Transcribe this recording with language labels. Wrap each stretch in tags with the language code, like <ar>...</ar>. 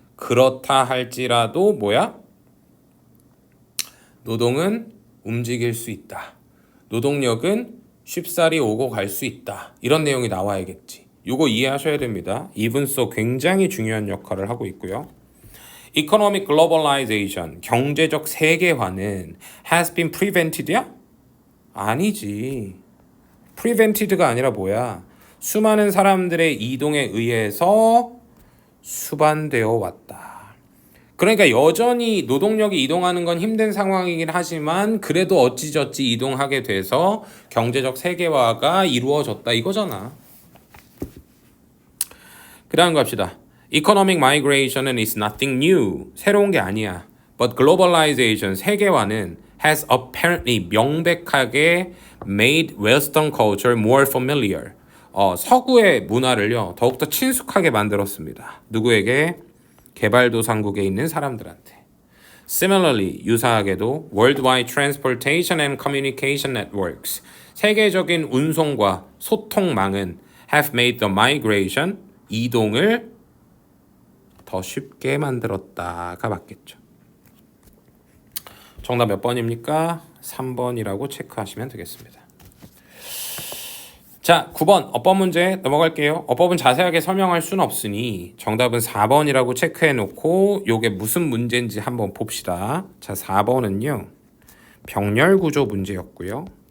<ko>그렇다 할지라도 뭐야? 노동은 움직일 수 있다. 노동력은 쉽사리 오고 갈 수 있다. 이런 내용이 나와야겠지. 이거 이해하셔야 됩니다.</ko> <en>even so</en> <ko>굉장히 중요한 역할을 하고 있고요.</ko> <en>Economic globalization,</en> <ko>경제적 세계화는</ko> <en>has been prevented야?</en> <ko>아니지. prevented가 아니라 뭐야? 수많은 사람들의 이동에 의해서 수반되어 왔다. 그러니까 여전히 노동력이 이동하는 건 힘든 상황이긴 하지만 그래도 어찌저찌 이동하게 돼서 경제적 세계화가 이루어졌다 이거잖아. 그 다음 갑시다.</ko> <en>Economic migration은 is nothing new.</en> <ko>새로운 게 아니야.</ko> <en>But globalization,</en> <ko>세계화는</ko> <en>has apparently</en> <ko>명백하게</ko> <en>made Western culture more familiar.</en> <ko>서구의 문화를요 더욱더 친숙하게 만들었습니다. 누구에게? 개발도상국에 있는 사람들한테.</ko> <en>Similarly,</en> <ko>유사하게도</ko> <en>worldwide transportation and communication networks,</en> <ko>세계적인 운송과 소통망은</ko> <en>have made the migration,</en> <ko>이동을 더 쉽게 만들었다가 맞겠죠. 정답 몇 번입니까? 3번이라고 체크하시면 되겠습니다. 자, 9번 어법 문제 넘어갈게요. 어법은 자세하게 설명할 수는 없으니 정답은 4번이라고 체크해 놓고 요게 무슨 문제인지 한번 봅시다. 자, 4번은요. 병렬구조 문제였고요.</ko>